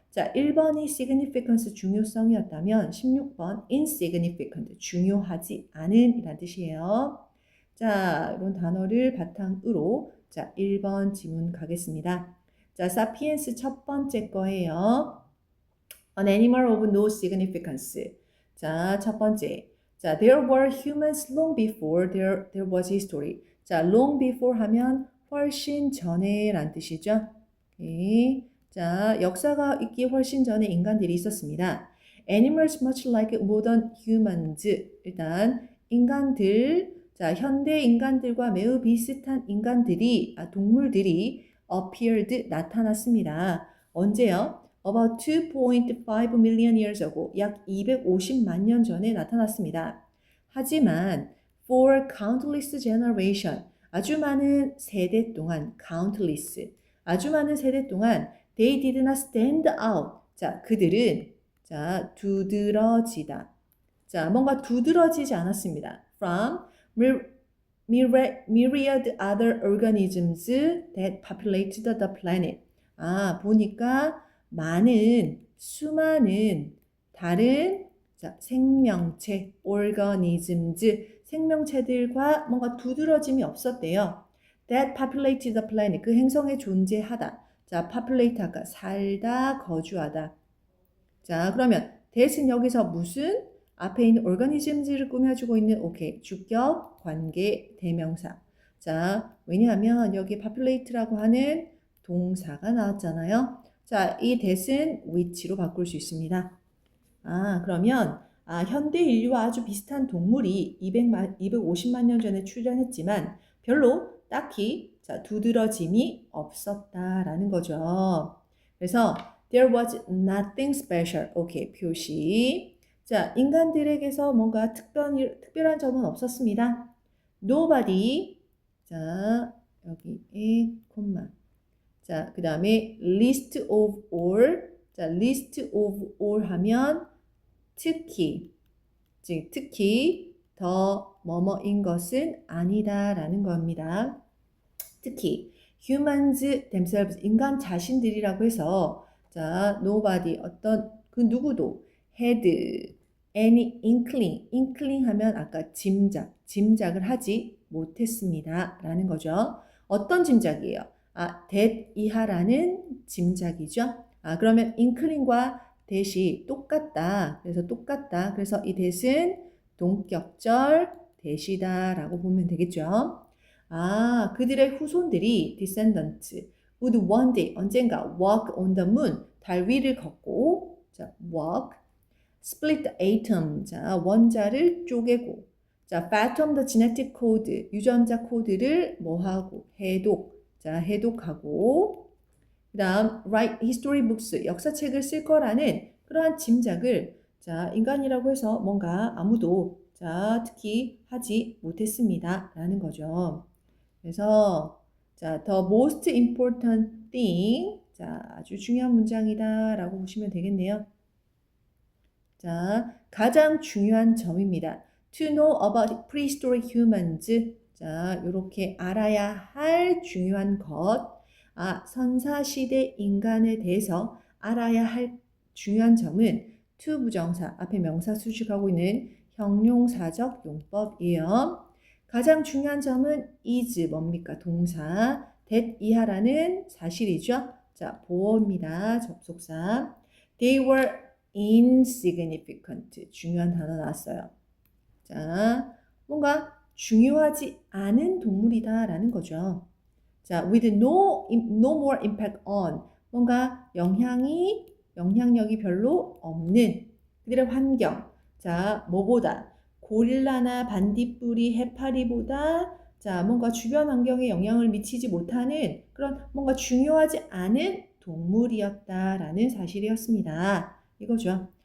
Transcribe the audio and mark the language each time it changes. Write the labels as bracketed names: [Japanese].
[Korean] 자, 1번이 significance, 중요성이었다면 16번 insignificant, 중요하지 않은 이란 뜻이에요. 자, 이런 단어를 바탕으로 자, 1번 지문 가겠습니다. 자, sapiens 첫 번째 거예요. [English] An animal of no significance. [Korean] 자, 첫 번째. [English] 자, there were humans long before there was history. [Korean] 자, long before 하면 훨씬 전에 란 뜻이죠. 오케이. 자, 역사가 있기 훨씬 전에 인간들이 있었습니다. [English] Animals much like modern humans. [Korean] 일단 인간들, 자, 현대 인간들과 매우 비슷한 인간들이, 동물들이 appeared, 나타났습니다. 언제요? [English] About 2.5 million years ago, [Korean] 약 250만 년 전에 나타났습니다. 하지만 [English] for countless generation, [Korean] 아주 많은 세대 동안, countless, 아주 많은 세대 동안 [English] they did not stand out. [Korean] 자, 그들은 자, 두드러지다. 자, 뭔가 두드러지지 않았습니다. [English] From myriad other organisms that populated the planet. [Korean] 아, 보니까 많은, 수많은 다른 자, 생명체, organisms, 생명체들과 뭔가 두드러짐이 없었대요. [English] That populated the planet, [Korean] 그 행성에 존재하다. 자, populate 아까 살다, 거주하다. 자, 그러면 that은 여기서 무슨? 앞에 있는 organisms를 꾸며주고 있는 오케이, 주격, 관계, 대명사. 자, 왜냐하면 여기 populate라고 하는 동사가 나왔잖아요. 자, 이 that은 which로 바꿀 수 있습니다. 아, 그러면 현대 인류와 아주 비슷한 동물이 250만 년 전에 출현했지만 별로 딱히 자, 두드러짐이 없었다라는 거죠. [English] 그래서 there was nothing special. [Korean] 오케이, 표시. 자, 인간들에게서 뭔가 특별한 점은 없었습니다. Nobody. 자, 여기에 콤마. 자, 그 다음에 [English] list of all. [Korean] 자, list of all 하면 특히, 즉 특히 더 뭐뭐인 것은 아니다라는 겁니다. 특히 [English] humans themselves, [Korean] 인간 자신들이라고 해서 자, nobody, 어떤 그 누구도 [English] had any inkling [Korean] 하면 아까 짐작을 하지 못했습니다 라는 거죠. 어떤 짐작이에요? that 이하라는 짐작이죠. 그러면 inkling과 that이 똑같다. 그래서 똑같다. 그래서 이 that은 동격절 that이다 라고 보면 되겠죠. 그들의 후손들이 [English] descendants would one day, [Korean] 언젠가 [English] walk on the moon, [Korean] 달 위를 걷고, 자, walk, [English] split the atom, [Korean] 자, 원자를 쪼개고, 자, [English] fathom the genetic code, [Korean] 유전자 코드를 뭐하고? 해독. 자, 해독하고. 그 다음, [English] write history books, [Korean] 역사책을 쓸 거라는 그러한 짐작을, 자, 인간이라고 해서 뭔가 아무도, 자, 특히 하지 못했습니다. 라는 거죠. 그래서, 자, [English] the most important thing, [Korean] 자, 아주 중요한 문장이다. 라고 보시면 되겠네요. 자, 가장 중요한 점입니다. [English] To know about prehistoric humans. [Korean] 자, 요렇게 알아야 할 중요한 것. 아, 선사시대 인간에 대해서 알아야 할 중요한 점은 to 부정사, 앞에 명사 수식하고 있는 형용사적 용법이에요. 가장 중요한 점은 is 뭡니까? 동사. that 이하라는 사실이죠. 자, 보어입니다. 접속사. [English] They were insignificant. [Korean] 중요한 단어 나왔어요. 자, 뭔가 중요하지 않은 동물이다 라는 거죠. [English] 자, with no more impact on. [Korean] 뭔가 영향력이 별로 없는 그들의 환경. 자, 뭐보다 고릴라나 반딧불이 해파리보다 자, 뭔가 주변 환경에 영향을 미치지 못하는 그런 뭔가 중요하지 않은 동물이었다라는 사실이었습니다. 이거죠.